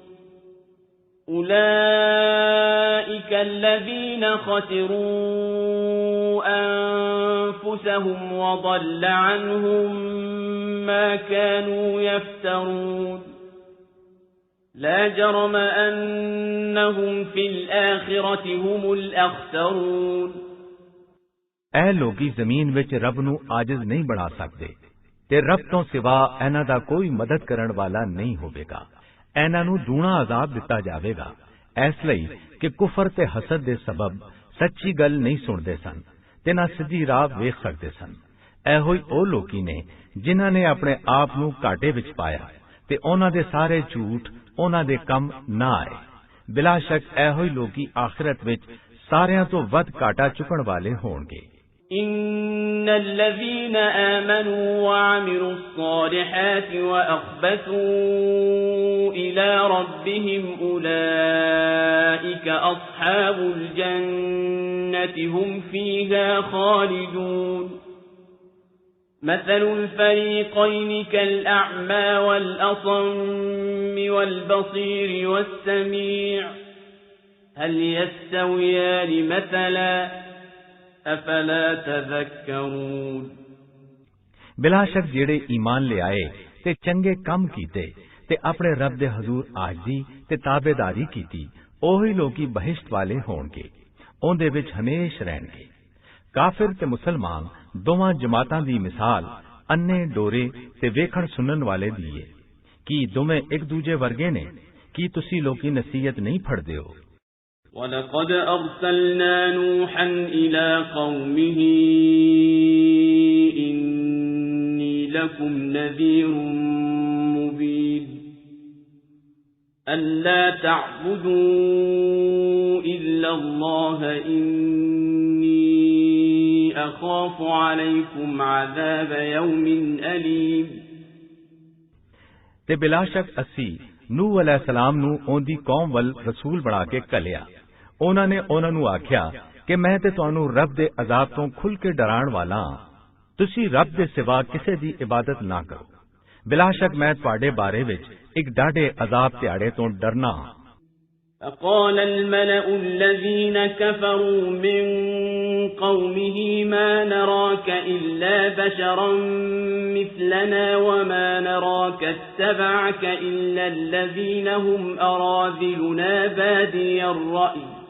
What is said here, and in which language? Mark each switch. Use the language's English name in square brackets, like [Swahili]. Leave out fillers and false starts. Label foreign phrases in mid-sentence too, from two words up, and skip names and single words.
[Arabic] أولئك الذين خسروا أنفسهم وضل عنهم ما كانوا يفترون لا جرم أنهم في الآخرة هم الأخسرون [Punjabi] ਐ ਲੋਕੀ ਜ਼ਮੀਨ ਵਿੱਚ ਰੱਬ ਨੂੰ ਆਜਿਜ਼ ਨਹੀਂ ਬਣਾ ਸਕਦੇ ਤੇ ਰੱਬ ਤੋਂ ਸਿਵਾ ਇਹਨਾਂ ਦਾ ਕੋਈ ਮਦਦ ਕਰਨ ਵਾਲਾ ਨਹੀਂ ਹੋਵੇਗਾ। ਇਹਨਾਂ ਨੂੰ ਦੂਣਾ ਅਜ਼ਾਬ ਦਿੱਤਾ ਜਾਵੇਗਾ ਇਸ ਲਈ ਕਿ ਕੁਫਰ ਤੇ ਹਸਦ ਦੇ ਸਬਬ ਸੱਚੀ ਗੱਲ ਨਹੀਂ ਸੁਣਦੇ ਸਨ ਤੇ ਨਾ ਸਿੱਧੀ ਰਾਹ ਵੇਖ ਸਕਦੇ ਸਨ। ਇਹੋ ਹੀ ਉਹ ਲੋਕੀ ਨੇ ਜਿਨ੍ਹਾਂ ਨੇ ਆਪਣੇ ਆਪ ਨੂੰ ਘਾਟੇ ਵਿੱਚ ਪਾਇਆ ਤੇ ਉਹਨਾਂ ਦੇ ਸਾਰੇ ਝੂਠ ਉਹਨਾਂ ਦੇ ਕੰਮ ਨਾ ਆਏ। ਬਿਲਾ ਸ਼ੱਕ ਇਹੋ ਹੀ ਲੋਕੀ ਆਖਿਰਤ ਵਿੱਚ ਸਾਰਿਆਂ ਤੋਂ ਵੱਧ ਘਾਟਾ ਚੁੱਕਣ ਵਾਲੇ ਹੋਣਗੇ। [Arabic] إن الذين آمنوا وعملوا الصالحات وأخبتوا إلى ربهم أولئك أصحاب الجنة هم فيها خالدون مثل الفريقين كالأعمى والأصم والبصير والسميع هل يستويان مثلا أفلا تذكرون [Punjabi] ਬਿਲਾ ਸ਼ੱਕ ਜਿਹੜੇ ਈਮਾਨ ਲਿਆਏ ਤੇ ਚੰਗੇ ਕੰਮ ਕੀਤੇ ਤੇ ਆਪਣੇ ਰੱਬ ਦੇ ਹਜ਼ੂਰ ਆਜਜ਼ੀ ਤੇ ਤਾਬੇਦਾਰੀ ਕੀਤੀ ਉਹੀ ਲੋਕੀ ਬਹਿਸ਼ਤ ਵਾਲੇ ਹੋਣਗੇ ਉਹਦੇ ਵਿੱਚ ਹਮੇਸ਼ ਰਹਿਣਗੇ। ਕਾਫਿਰ ਤੇ ਮੁਸਲਮਾਨ ਦੋਵਾਂ ਜਮਾਤਾਂ ਦੀ ਮਿਸਾਲ ਅੰਨੇ ਡੋਰੇ ਤੇ ਵੇਖਣ ਸੁਣਨ ਵਾਲੇ ਦੀ ਹੈ। ਕੀ ਦੋਵੇਂ ਇੱਕ ਦੂਜੇ ਵਰਗੇ ਨੇ? ਕੀ ਤੁਸੀਂ ਲੋਕੀ ਨਸੀਹਤ ਨਹੀਂ ਫੜਦੇ ਹੋ? [Arabic] وَلَقَدْ أَرْسَلْنَا نُوحًا إِلَى قَوْمِهِ إِنِّي لَكُمْ نَذِيرٌ مُبِينٌ أَلَّا تَعْبُدُوا إِلَّا اللَّهَ إِنِّي أَخَافُ عَلَيْكُمْ عَذَابَ يَوْمٍ أَلِيمٍ [Punjabi] ਤੇ ਬਿਲਾ ਸ਼ੱਕ ਅਸੀਂ ਨੂਹ ਅਲੈਹਿਸਸਲਾਮ ਨੂੰ ਉਹਦੀ ਕੌਮ ਵੱਲ ਰਸੂਲ ਬਣਾ ਕੇ ਘੱਲਿਆ। ਉਹਨਾਂ ਨੇ ਉਹਨਾਂ ਨੂੰ ਆਖਿਆ ਕਿ ਮੈਂ ਤੇ ਤੁਹਾਨੂੰ ਰੱਬ ਦੇ ਅਜ਼ਾਬ ਤੋਂ ਖੁੱਲ੍ਹ ਕੇ ਡਰਾਉਣ ਵਾਲਾ ਹਾਂ। ਤੁਸੀਂ ਰੱਬ ਦੇ ਸਿਵਾ ਕਿਸੇ ਦੀ ਇਬਾਦਤ ਨਾ ਕਰੋ। ਬਿਲਾ ਸ਼ੱਕ ਮੈਂ ਤੁਹਾਡੇ ਬਾਰੇ ਵਿੱਚ ਇੱਕ ਡਾਢੇ ਅਜ਼ਾਬ ਦਿਹਾੜੇ ਤੋਂ ਡਰਨਾ ਹਾਂ। [Arabic] فقال الملأ الذين كفروا من قومه ما نراك إلا بشرا مثلنا وما نراك اتبعك إلا الذين هم أراذلنا بادي الرأي